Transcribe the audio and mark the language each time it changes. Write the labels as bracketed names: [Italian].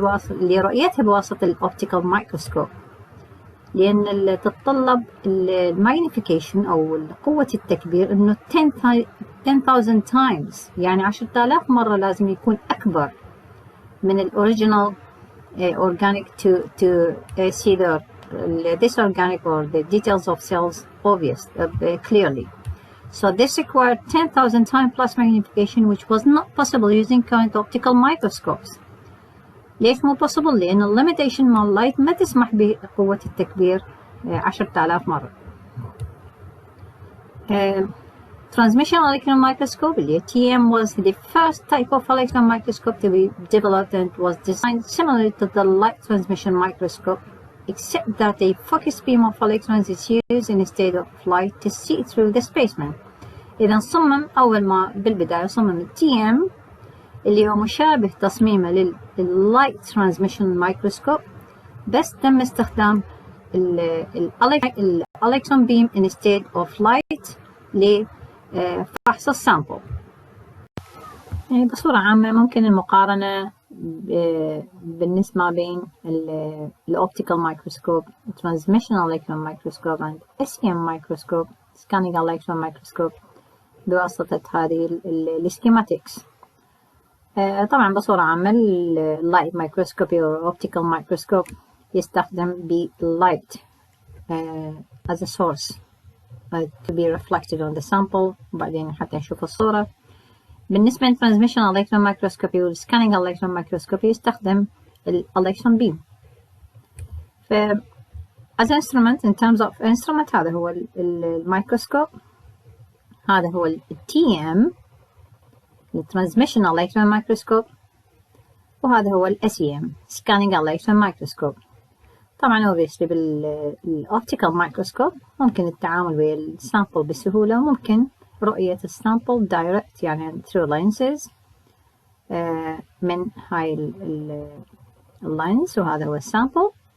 [Arabic] لرؤيتها بواسطة الأوبتيكال مايكروسكوب، لأن تتطلب الماجنيفيكيشن أو قوة التكبير إنه 10,000 times، يعني 10,000 مرة لازم يكون أكبر من الأوريجينال organic [English] to see this organic or the details of cells obvious clearly. So this required 10,000 times plus magnification, which was not possible using current optical microscopes. [Arabic] ليش مو [English] possible؟ [Arabic] لأن limitation مال اللايت ما تسمح بقوة التكبير 10,000 مرة. [English] Transmission electron microscope [Arabic] اللي [English] TEM was the first type of electron microscope to be developed and was designed similarly to the light transmission microscope, except that a focused beam of electrons is used instead of light to see through the spaceman. [Arabic] إذا صمم أول ما بالبداية صمم TEM اللي هو مشابه تصميمه لللايت ترانسميشن مايكروسكوب، بس تم استخدام الالكترون بيم [English] instead of light [Arabic] لفحص السامبل. يعني بصورة عامة ممكن المقارنة بالنسبة بين الأوبتيكال مايكروسكوب [English] transmission electron microscope and SEM microscope scanning electron microscope [Arabic] بواسطة هذه السكيماتكس. طبعا بصورة عامة اللايت مايكروسكوبي أو أوبتيكال مايكروسكوب يستخدم باللايت [English] as a source to be reflected on the sample، [Arabic] وبعدين حتى نشوف الصورة. بالنسبة للترانسميشن electron microscopy والسكانينج electron microscopy يستخدم الالكترون بيم. ف [English] as instrument in terms of instrument [Arabic] هذا هو الميكروسكوب، هذا هو TEM الترانسميشن electron microscope، وهذا هو SEM scanning electron microscope. طبعا [English] obviously [Arabic] بالoptical microscope ممكن التعامل ويا السامبل بسهولة، وممكن رؤية السامبل direct يعني through lenses من هاي اللينز، وهذا هو السامبل.